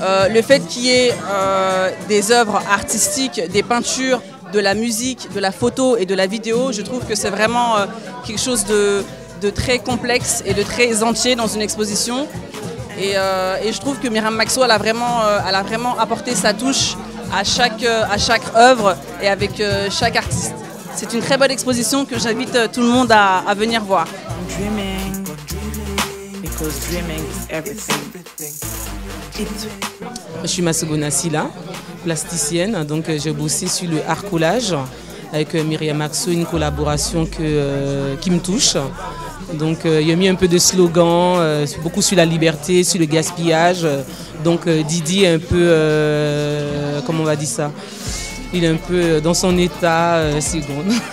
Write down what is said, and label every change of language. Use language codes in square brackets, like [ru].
[fr] Le fait qu'il y ait des œuvres artistiques, des peintures, de la musique, de la photo et de la vidéo, je trouve que c'est vraiment quelque chose de très complexe et de très entier dans une exposition. Et je trouve que Myriam Maxo, elle a vraiment apporté sa touche à chaque œuvre et avec chaque artiste. C'est une très bonne exposition que j'invite tout le monde à venir voir. [en] Dreaming, because dreaming is everything. [fr] Je suis Masogona Silla, plasticienne, donc j'ai bossé sur le art collage avec Myriam Maxo, une collaboration qui me touche. Donc il a mis un peu de slogan, beaucoup sur la liberté, sur le gaspillage. Donc Didi est un peu, comment on va dire ça, il est un peu dans son état seconde.